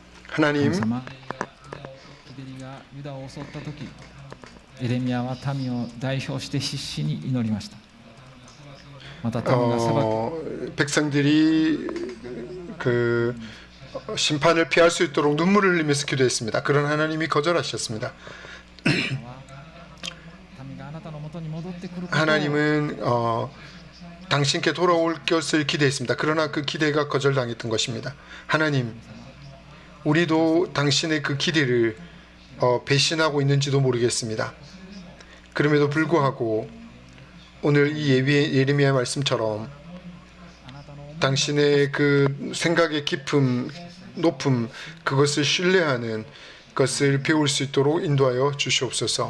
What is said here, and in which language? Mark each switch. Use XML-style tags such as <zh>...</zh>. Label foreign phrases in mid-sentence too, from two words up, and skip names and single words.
<ko>하나님,</ko> <ja>神様、日照りがユダを襲った時、エレミヤは民を代表して必死に祈りました。また民が裁く</ja> <ko>백성들이 그 심판을 피할 수 있도록 눈물을 흘리면서 기도했습니다. 그런 하나님이 거절하셨습니다.</ko> <ja>民があなたのもとに戻ってくることを</ja> <ko>하나님은 당신께 돌아올 것을 기대했습니다. 그러나 그 기대가 거절당했던 것입니다. 하나님, 우리도 당신의 그 기대를 배신하고 있는지도 모르겠습니다. 그럼에도 불구하고 오늘 이 예레미야 말씀처럼 당신의 그 생각의 깊음, 높음, 그것을 신뢰하는 것을 배울 수 있도록 인도하여 주시옵소서.</ko>